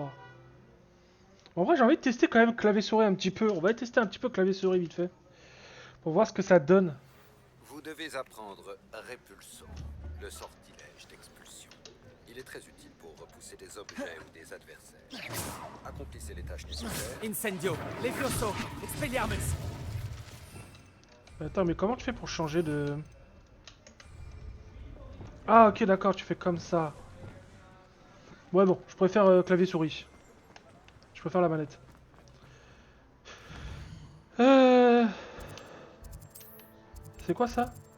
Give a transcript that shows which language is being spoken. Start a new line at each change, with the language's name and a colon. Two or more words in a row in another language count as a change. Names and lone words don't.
French: En vrai j'ai envie de tester quand même clavier-souris un petit peu. On va tester un petit peu clavier-souris vite fait. Pour voir ce que ça donne. Vous devez apprendre Répulso, le sortilège d'expulsion. Il est très utile pour repousser des objets ou des adversaires. Accomplissez les tâches nécessaires. Incendio. Levioso. Expelliarmus. Attends mais comment tu fais pour changer de... Ah ok d'accord, tu fais comme ça. Ouais bon, je préfère clavier-souris. Je préfère la manette. C'est quoi ça?